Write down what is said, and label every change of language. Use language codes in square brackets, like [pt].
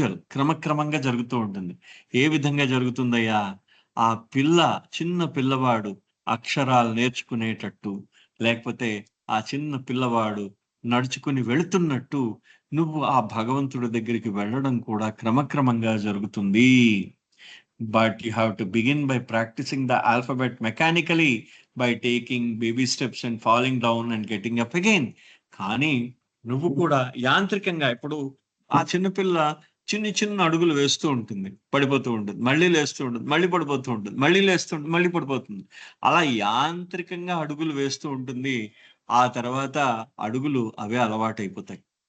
[te] క్రమక్రమంగా జరుగుతూ ఉంటుంది. ఏ విధంగా జరుగుతుందయ్యా? ఆ చిన్న పిల్లవాడు అక్షరాలు నేర్చుకునేటట్టు, లేకపోతే ఆ చిన్న పిల్లవాడు నడుచుకుని వెళుతున్నట్టు నువ్వు ఆ భగవంతుడి దగ్గరికి వెళ్ళడం కూడా క్రమక్రమంగా జరుగుతుంది. [en] But you have to begin by practicing the alphabet mechanically by taking baby steps and falling down and getting up again. [te] కానీ నువ్వు కూడా యాంత్రికంగా ఇప్పుడు ఆ చిన్నపిల్ల చిన్న అడుగులు వేస్తూ ఉంటుంది, పడిపోతూ ఉంటుంది, మళ్ళీ లేస్తూ ఉంటుంది, మళ్ళీ పడిపోతూ ఉంటుంది, మళ్ళీ లేస్తూ ఉంటుంది, మళ్ళీ పడిపోతుంది. అలా యాంత్రికంగా అడుగులు వేస్తూ ఉంటుంది. ఆ తర్వాత అడుగులు అవే అలవాటైపోతాయి.